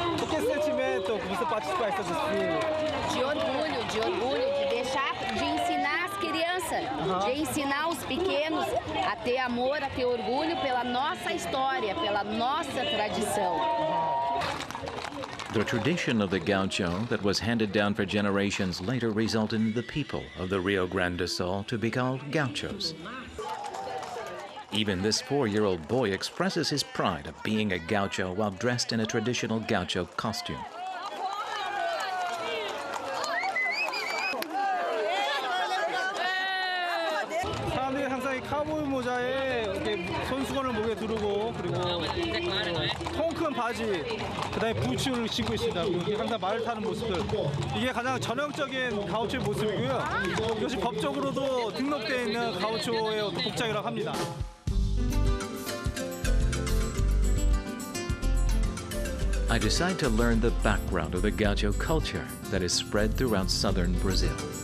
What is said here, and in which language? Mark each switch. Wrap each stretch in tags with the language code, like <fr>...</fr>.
<pt>Que sentimento que você participar desse desfile? De orgulho, de ensinar as crianças, de ensinar os pequenos a ter amor, a ter orgulho pela nossa história, pela nossa tradição.</pt> <en>The tradition of the gaucho that was handed down for generations later resulted in the people of the Rio Grande do Sul to be called gauchos. Even this 4-year-old boy expresses his pride of being a gaucho while dressed in a traditional gaucho costume.</en> <ko>사람들이 항상 이 카우보이 모자에 이렇게 손수건을 목에 두르고 그리고 통 큰 바지, 그다음에 부츠를 신고 있습니다. 그리고 항상 말을 타는 모습들 이게 가장 전형적인 가우초의 모습이고요. 이것이 법적으로도 등록되어 있는 가우초의 어떤 복장이라고 합니다.</ko> <en>I decide to learn the background of the gaucho culture that is spread throughout southern Brazil.</en>